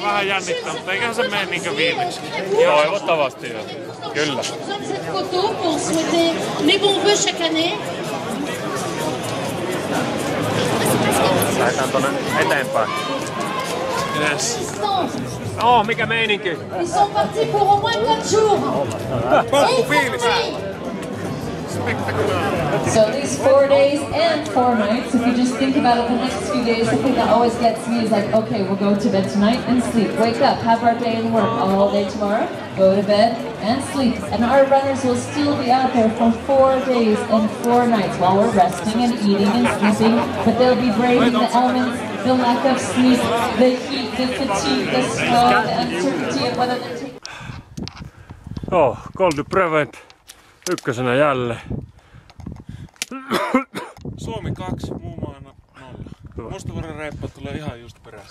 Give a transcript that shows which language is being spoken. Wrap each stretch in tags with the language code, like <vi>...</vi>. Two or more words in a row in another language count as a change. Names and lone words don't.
<fi>Vähän jännittää, mutta eiköhän se mene niinkö viimeksi. Toivottavasti joo. Kyllä. Lähdetään tonne eteenpäin. Yes. Mikä meininki?</fi> <fr>Ils sont partis pour au moins 4 jours.</fr> <en>So these 4 days and 4 nights, if you just think about it, the next few days, the thing that always gets me is like, okay, we'll go to bed tonight and sleep. Wake up, have our day and work all day tomorrow, go to bed and sleep. And our runners will still be out there for 4 days and 4 nights while we're resting and eating and sleeping, but they'll be braving the elements, the lack of sleep, the heat, the fatigue, the snow, the uncertainty of whether they're taking...</en> <fi>Col du Prevent ykkösenä jälleen. Suomi 2, muu maa 0. Mustavuoren reippa tulee ihan just perässä.</fi>